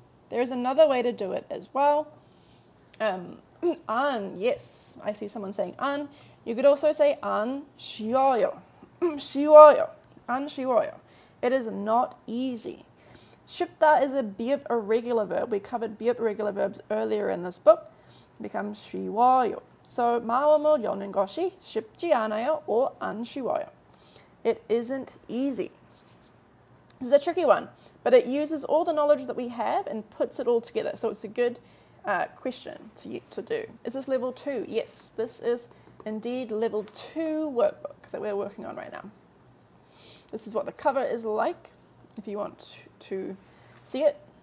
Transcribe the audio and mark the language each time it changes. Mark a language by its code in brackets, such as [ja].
[en] There's another way to do it as well. 안, yes. I see someone saying 안. You could also say 안 쉬워요. 쉬워요. 안 쉬워요. It is not easy. 쉽다 is a 비읍 irregular verb. We covered 비읍 irregular verbs earlier in this book. It becomes 쉬워요. [ko] So 마음을 여는 것이 쉽지 않아요 or 안 쉬워요. [en] It isn't easy. This is a tricky one, but it uses all the knowledge that we have and puts it all together. So it's a good question to do. Is this level 2? Yes, this is indeed level 2 workbook that we're working on right now. This is what the cover is like, if you want to see it.